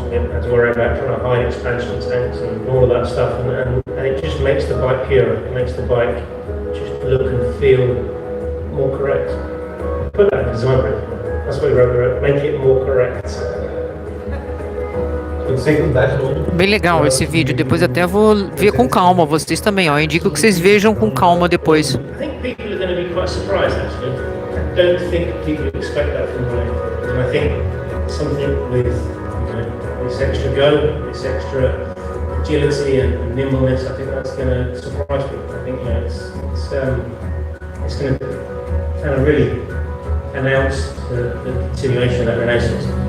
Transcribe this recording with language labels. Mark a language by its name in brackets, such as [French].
[English] We didn't have to worry about trying to hide expansion tanks and all of that stuff, and it just makes the bike purer. It makes the bike just look and feel more correct. Put that in design brief. That's what we wrote, make it more correct. It's sake of that alone, [Portuguese] Bem legal esse vídeo. Depois até vou ver com calma. Vocês também, ó. Eu indico que vocês vejam com calma depois. [English] I think people are going to be quite surprised actually. I don't think people expect that from Royal Enfield. And I think something with this extra go, this extra agility and nimbleness, I think that's going to surprise people. I think it's going to kind of really announce the continuation of that renaissance.